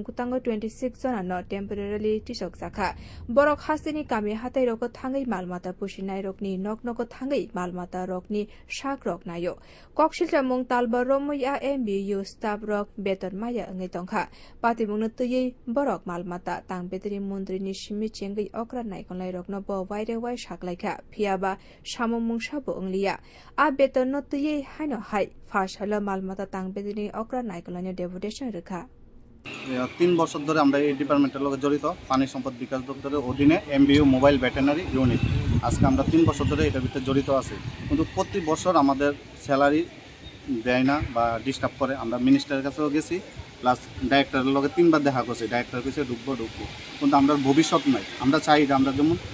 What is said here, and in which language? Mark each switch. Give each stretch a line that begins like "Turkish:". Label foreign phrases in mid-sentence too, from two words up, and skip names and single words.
Kok Borok: butango 26 jona no temporarily tisok jakha borok hasteni kami hatai roko thangai malmata pusinai rokni noknoko thangai malmata rokni shak rok nayo Kokshilta mung talba romui a MBU staff rok beton maya ngai tongkha patimung tuyei borok malmata tang betri mundri ni simi chengai okra naikonlai rokno bo waire wai saklaikha phiaba samung sabo ongliya a beton no tuyei haino hai fashala malmata tang betri okra naikonlai deputation rekha
Bangla: 3 বছর ধরে আমরা এই ডিপার্টমেন্টের লগে জড়িত পানি সম্পদ বিকাশ দপ্তরের অধীনে
English: MBU mobile veterinary unit
Bangla: আজকে আমরা 3 বছর ধরে এটার ভিতরে জড়িত আছি কিন্তু প্রতি বছর আমাদের স্যালারি দেয় না বা ডিস্টার্ব করে আমরা মিনিস্টারের কাছেও গেছি প্লাস ডাইরেক্টরের লগে 3 বার দেখা করছি ডাইরেক্টর কইছে ঢুকবো কিন্তু আমরা ভবিষ্যৎ নাই আমরা চাই আমরা যেমন